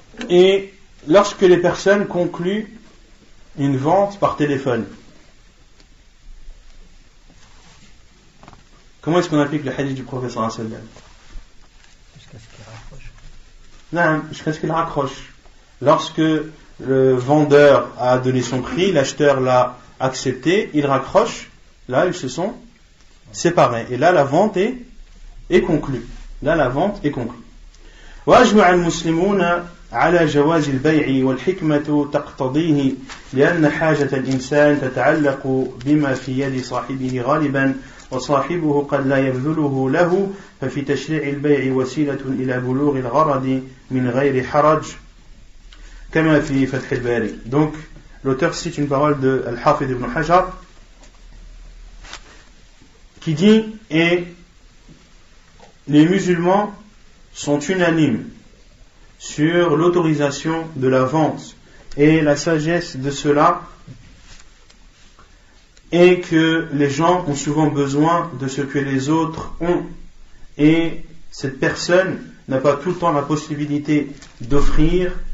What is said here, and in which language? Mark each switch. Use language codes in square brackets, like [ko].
[fr] Et lorsque les personnes concluent une vente par téléphone, comment est-ce qu'on applique le hadith du prophète [ar] sallallahu alayhi wa sallam? [fr] Jusqu'à ce qu'il raccroche. Non, jusqu'à ce qu'il raccroche. Lorsque le vendeur a donné son prix, l'acheteur l'a accepté, il raccroche, là ils se sont séparés. Et là la vente est conclue. Là la vente est conclue. [ar] وأجمع المسلمون على جواز البيع والحكمة تقتضيه لأن حاجة الإنسان تتعلق بما في يد صاحبه غالبا وصاحبه قد لا يبذله له ففي تشريع البيع وسيلة إلى بلوغ الغرض من غير حرج كما في فتح الباري. [fr] Donc l'auteur cite une parole de Al-Hafid ibn Hajar qui dit: et les musulmans sont unanimes sur l'autorisation de la vente et la sagesse de cela, et que les gens ont souvent besoin de ce que les autres ont, et cette personne n'a pas tout le temps la possibilité d'offrir.